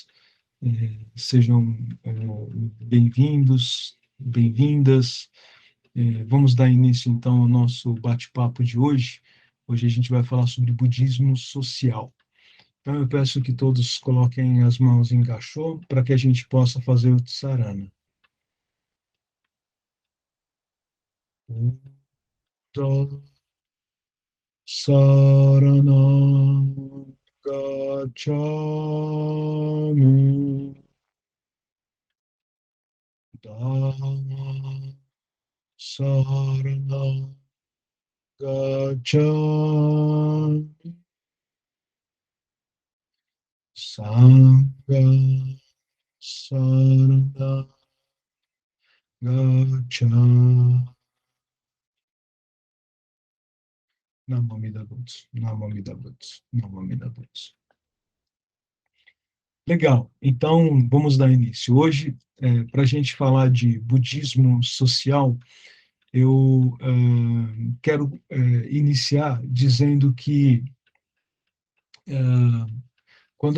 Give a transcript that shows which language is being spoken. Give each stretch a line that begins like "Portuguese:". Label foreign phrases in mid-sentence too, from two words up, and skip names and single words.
Portuguese: Sejam bem-vindos, bem-vindas. Vamos dar início, então, ao nosso bate-papo de hoje. Hoje a gente vai falar sobre budismo social. Então, eu peço que todos coloquem as mãos em gachô para que a gente possa fazer o tsarana.
Pali: Buddha Saranam Gacchami. Dhamma Saranam Gacchami. Sangha Saranam Gacchami.
Japanese: Namo Amida Butsu, Namo Amida Butsu, Namo Amida Butsu.
Portuguese: Legal, então vamos dar início. Hoje, para a gente falar de budismo social, eu quero iniciar dizendo que quando a